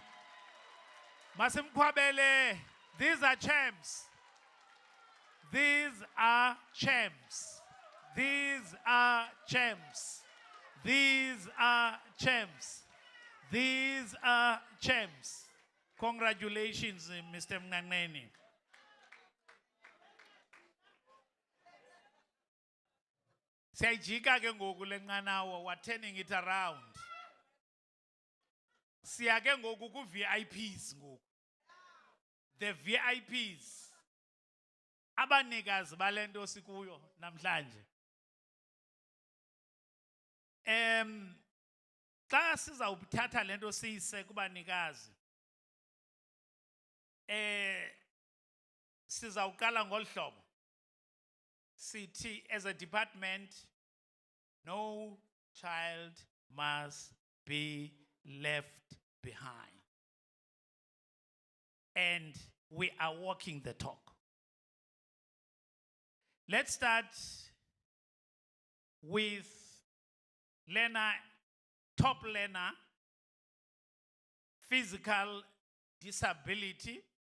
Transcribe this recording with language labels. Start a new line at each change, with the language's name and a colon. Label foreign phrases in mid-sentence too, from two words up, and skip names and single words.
English: Masimkwabele, these are champs. These are champs. These are champs. These are champs. These are champs. Congratulations, Mr. Mngangeni.
Xhosa: Siyajika ke ngoku lenqanawa,
English: we're turning it around.
Xhosa: Siya ke ngoku ku VIPs ngoku.
English: The VIPs
Xhosa: abanikazi balento sikuyo namhlanje. Xa sizawuthatha lento siyise kubanikazi. Sizawuqala ngolu hlobo. Sithi
English: as a department, no child must be left behind. And we are walking the talk. Let's start with learner, top learner, physical disability.